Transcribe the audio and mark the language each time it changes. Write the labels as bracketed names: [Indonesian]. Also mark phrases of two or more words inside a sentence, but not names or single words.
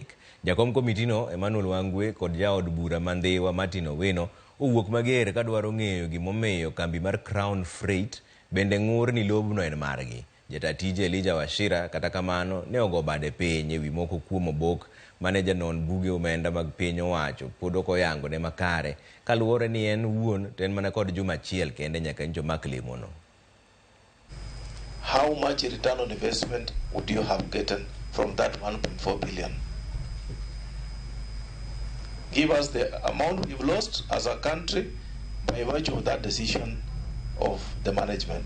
[Luo (Kenya and Tanzania)] Jakom komitino Emmanuel Wangwe kod jaod bura Mandhiwa Martin Owino owuok mager kadwaro ng'eyo gimomiyo kambi mar Crown Freight bende ng'ur ni lobno en margi. Jata tije Elijah Wachira kata kamano ne ogo bade piny e wi moko kuom obok mane janon buge omenda mag piny owacho pod ok oyango ne makare kaluwore ni en wuon to en mana kod juma achiel kende nyaka njo mak lemono. [English] How much return on investment would you have gotten from that 1.4 billion? Give us the amount we've lost as a country by virtue of that decision of the management.